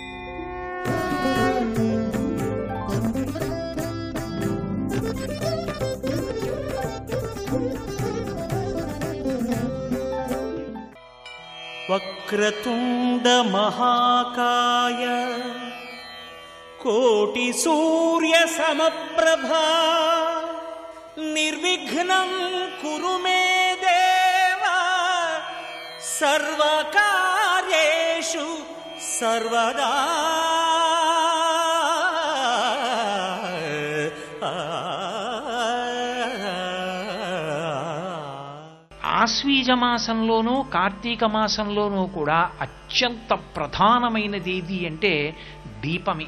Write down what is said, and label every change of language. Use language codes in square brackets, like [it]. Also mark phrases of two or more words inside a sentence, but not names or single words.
[sa] वक्रतुंड महाकाय कोटि सूर्य समप्रभा निर्विघ्नं कुरु मे देव सर्वकार्येषु सर्वदा। [te] ఆశ్వీజ మాసంలోనూ కార్తీక మాసంలోనూ కూడా అత్యంత ప్రధానమైనది ఏది అంటే దీపమే.